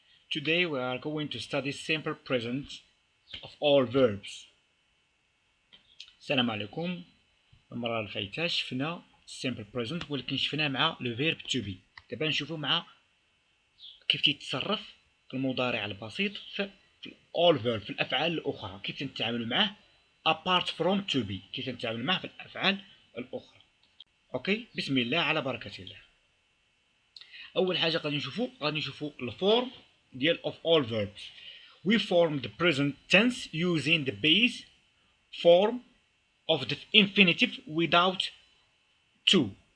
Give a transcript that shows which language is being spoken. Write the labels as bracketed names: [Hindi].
[English] Today we are going to study simple present of all verbs. [Arabic] السلام عليكم. المرة اللي فايتة شفنا simple present ولكن شفنا مع [English] le verb to be. [Arabic] دابا نشوفو مع كيف تيتصرف المضارع البسيط في [English] all verb [Arabic] في الأفعال الأخرى، كيف نتعامل معه [English] apart from to be، [Arabic] كيف نتعامل معه في الأفعال الأخرى. أوكي، بسم الله على بركة الله. أول حاجة غادي نشوفو الفورم ديال [English] of all verbs. We form the present tense using the base form of the infinitive without to.